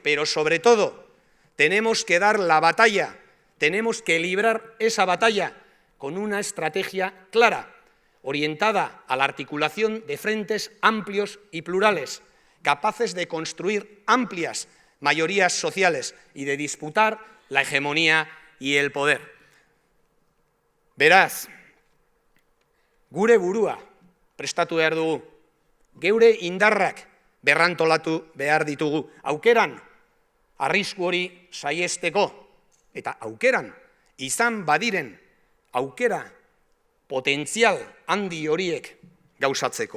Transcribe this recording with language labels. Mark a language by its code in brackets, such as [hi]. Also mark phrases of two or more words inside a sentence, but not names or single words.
[es] Pero sobre todo, tenemos que dar la batalla, tenemos que librar esa batalla con una estrategia clara, orientada a la articulación de frentes amplios y plurales, capaces de construir amplias mayorías sociales y de disputar la hegemonía y el poder. [eu] Beraz, gure burua prestatu behar dugu, geure indarrak berrantolatu behar ditugu, aukeran arrisku hori saiesteko eta aukeran izan badiren aukera potentzial handi horiek gauzatzeko.